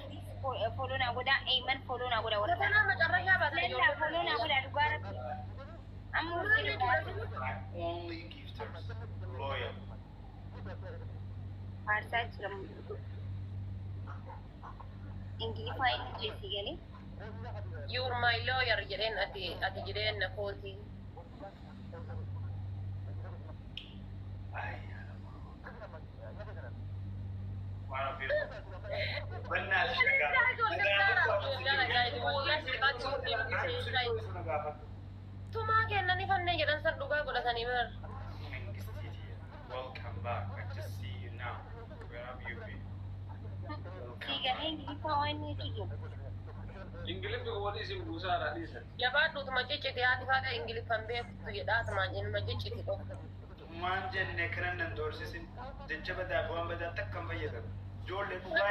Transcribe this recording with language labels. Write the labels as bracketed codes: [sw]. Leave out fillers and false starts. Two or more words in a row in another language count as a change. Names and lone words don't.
[om] Follow na goda, Ayman follow na goda. Kootanaa macabashaa baatan Lella follow na goda dhugaa rabbii. Amma [en] Only gifters. Loyal. [om] Aarsaa jira. Ingiliffaa inni jeessi galee. [en] You're my lawyer [om] jedheen ati jireenna kooti. Tumaa kennanii fannee jedhan san dhugaa godhatanii bar. [en] Welcome back. I just see you now. Where have you been? [om] Galee ingiliffaa waan inni jiru. Ingiliffi wali isin buusaadha dhiisa. Jabaadhuutuma ciccite haati faata ingiliffan beektu jedhaatumaan jennuma ciccite qofa. Maan jenne kanan nan doorsisin jecha badaaf waan badaa takkan fayyadamu. Ijoollee dhugaa